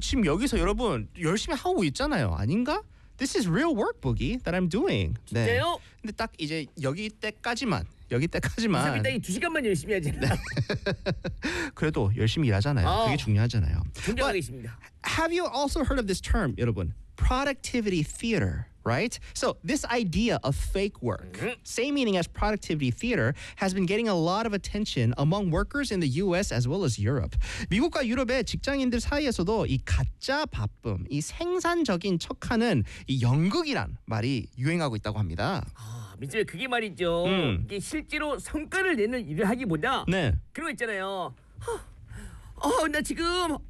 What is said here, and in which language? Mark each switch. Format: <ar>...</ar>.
<ko>지금 여기서 여러분 열심히 하고 있잖아요. 아닌가?</ko> <en>This is real work, Boogie, that I'm doing.</en> <ko>진짜요? 네. 근데 딱 이제 여기 때까지만. 민선배, 나 이 두 시간만 열심히 하지. 네. 그래도 열심히 일하잖아요. 아, 그게 중요하잖아요. 존경하겠습니다.</ko> <en>Have you also heard of this term, 여러분? Productivity theater, right? So this idea of fake work, same meaning as productivity theater, has been getting a lot of attention among workers in the U.S. as well as Europe.</en> <ko>미국과 유럽의 직장인들 사이에서도 이 가짜 바쁨, 이 생산적인 척하는 이 연극이란 말이 유행하고 있다고 합니다. 아, 민수야, 그게 말이죠. 이게 실제로 성과를 내는 일을 하기보다 네. 그런 거 있잖아요. 나 지금...</ko>